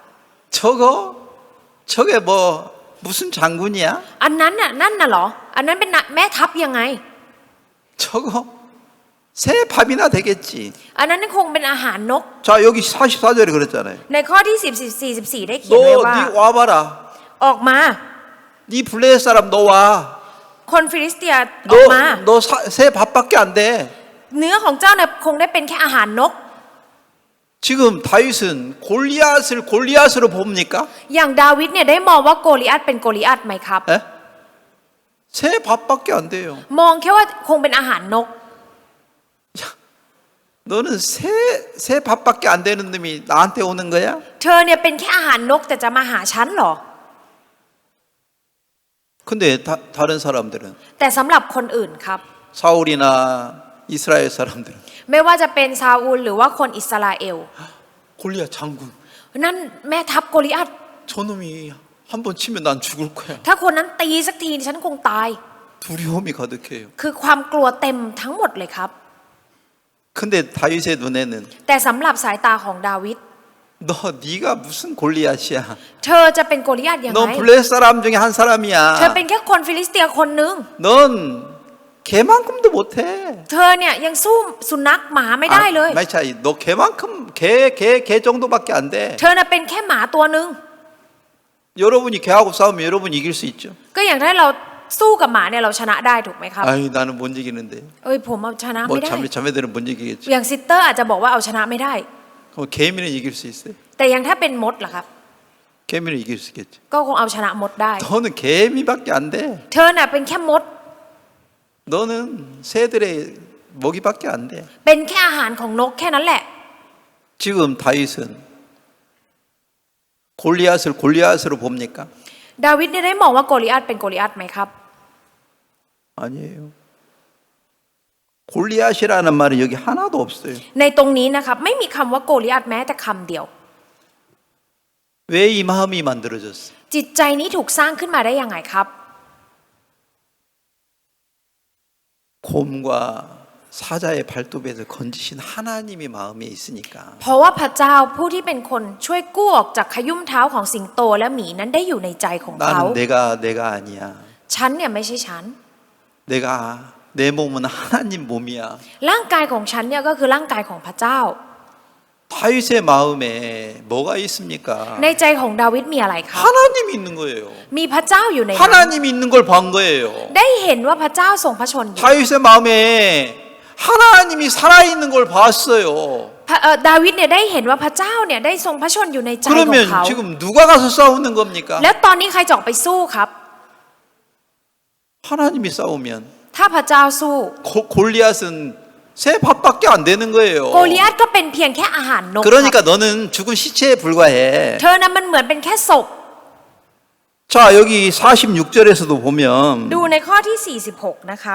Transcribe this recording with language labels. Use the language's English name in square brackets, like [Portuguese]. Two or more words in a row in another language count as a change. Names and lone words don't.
[Korean] 저게 뭐 무슨 장군이야? [Thai] อันนั้นน่ะนั่นน่ะเหรอ อันนั้นเป็นแม่ทัพยังไง [Korean] 저거 새 밥이나 되겠지. [Thai] อันนั้นคงเป็นอาหารนก [Korean] 자, 여기 44절에 그랬잖아요. [Thai] ในข้อที่44ได้เขียนไว้ว่า [Korean] 너 와봐라. [Thai] ออกมา [Korean] 네 블레셋 사람 너 와. [Thai] คนฟิลิสเตียออกมา [Korean] 너 새 밥밖에 안 돼. [Thai] เนื้อของเจ้าเนี่ยคงได้เป็นแค่อาหารนก [Korean] 지금 다윗은 골리앗으로 봅니까? [Thai] อย่างดาวิดเนี่ยได้มองว่าโกลิอัตเป็นโกลิอัตไหมครับ [Korean] 에? 새 밥밖에 안 돼요. [Thai] มองแค่ว่าคงเป็นอาหารนก [Korean] 너는 새 밥밖에 안 되는 놈이 나한테 오는 거야? [Thai] เธอเนี่ยเป็นแค่อาหารนกแต่จะมาหาฉันเหรอ [Korean] 근데 다른 사람들은 [Thai] แต่สำหรับคนอื่นครับ [Korean] 사울이나 이스라엘 사람들은 [Thai] ไม่ว่าจะเป็นซาอูลหรือว่าคนอิสราเอล [Korean] 골리앗 장군. [Thai] นั่นแม่ทัพโกลิอัต [Korean] 저놈이 한 번 치면 난 죽을 거야. [Thai] ถ้าคนนั้นตีสักทีฉันคงตาย [Korean] 두려움이 가득해요. [Thai] คือความกลัวเต็มทั้งหมดเลยครับ [Korean] 근데 다윗의 눈에는 [Thai] แต่สำหรับสายตาของดาวิด [Korean] 네가 무슨 골리앗이야? [Thai] เธอจะเป็นโกลิอัตยังไง [Korean] 넌 블레셋 사람 중에 한 [Thai] เธอ [Korean] 사람이야. [Thai] เป็นแค่คนฟิลิสเตียคนหนึ่ง [Korean] 넌 개만큼도 못해. [Thai] เธอเนี่ยยังสู้สุนัขหมาไม่ได้เลย [Korean] ไม่ใช่ 너 개만큼 개 정도밖에 안 돼. [Thai] เธอน่ะเป็นแค่หมาตัวหนึ่ง [Korean] 여러분이 개하고 싸우면 여러분 이길 수 있죠. [Thai] ก็อย่างถ้าเราสู้กับหมาเนี่ยเราชนะได้ถูกไหมครับ [Korean] 아이 나는 못 이기는데. [Thai] เอ้ยผมเอาชนะ [Korean] 뭐 [Thai] ไม่ได้ [Korean] 자매들은 못 이기겠지. [Thai] อย่างซิสเตอร์อาจจะบอกว่าเอาชนะไม่ได้ [Korean] 그럼 개미는 이길 수 있어요. [Thai] แต่อย่างถ้าเป็นมดล่ะครับ [Korean] 개미를 이길 수 있겠지. [Thai] ก็คงเอาชนะมดได้ [Korean] 너는 개미밖에 안 돼. [Thai] เธอน่ะเป็นแค่มด [Korean] 너는 새들의 먹이밖에 안 돼. [Thai] เป็นแค่อาหารของนกแค่นั้นแหละ [Korean] 지금 다윗은 골리앗을 골리앗으로 봅니까? [Thai] ดาวิดเนี่ยได้มองว่าโกลิอัตเป็นโกลิอัตไหมครับ [Korean] 아니에요. 골리앗이라는 말은 여기 하나도 없어요. [Thai] ในตรงนี้นะครับไม่มีคำว่าโกลิอัตแม้แต่คำเดียว [Korean] 왜 이 마음이 만들어졌어? [Thai] จิตใจนี้ถูกสร้างขึ้นมาได้ยังไงครับ [Korean] 곰과 사자의 발톱에서 건지신 하나님의 마음에 있으니까 [Thai] เพราะว่าพระเจ้าผู้ที่เป็นคนช่วยกู้ออกจากขยุ่มเท้าของสิงโตและหมีนั้นได้อยู่ในใจของเขา [Korean] 나는 내가 아니야. [Thai] ฉันเนี่ยไม่ใช่ฉัน [Korean] 내가 내 몸은 하나님 몸이야. [Thai] ร่างกายของฉันเนี่ยก็คือร่างกายของพระเจ้า [Korean] 다윗의 마음에 뭐가 있습니까? [Thai] ในใจของดาวิดมีอะไรครับ [Korean] 하나님이 있는 거예요. [Thai] มีพระเจ้าอยู่ในนั้น [Korean] 하나님이 있는 걸 본 거예요. [Thai] ได้เห็นว่าพระเจ้าทรงพระชนอยู่ [Korean] 다윗의 마음에 하나님이 살아있는 걸 봤어요. [Thai] ดาวิดเนี่ยได้เห็นว่าพระเจ้าเนี่ยได้ทรงพระชนอยู่ในใจของ [Korean] 그러면 [Thai] เขา [Korean] 지금 누가 가서 싸우는 겁니까? [Thai] แล้วตอนนี้ใครจะออกไปสู้ครับ [Korean] 하나님이 싸우면 [Thai] ถ้าพระเจ้าสู้ [Korean] 골리앗은 새 밥밖에 안 되는 [Thai] โก [Korean] 거예요. [Thai] ลิอัตก็เป็นเพียงแค่อาหารนกครับ [Korean] 그러니까 너는 죽은 시체에 불과해. [Thai] เธอนั้นมันเหมือนเป็นแค่ศพ [Korean] 자, 여기 46절에서도 보면 [Thai] ดูในข้อที่ 46 นะครับ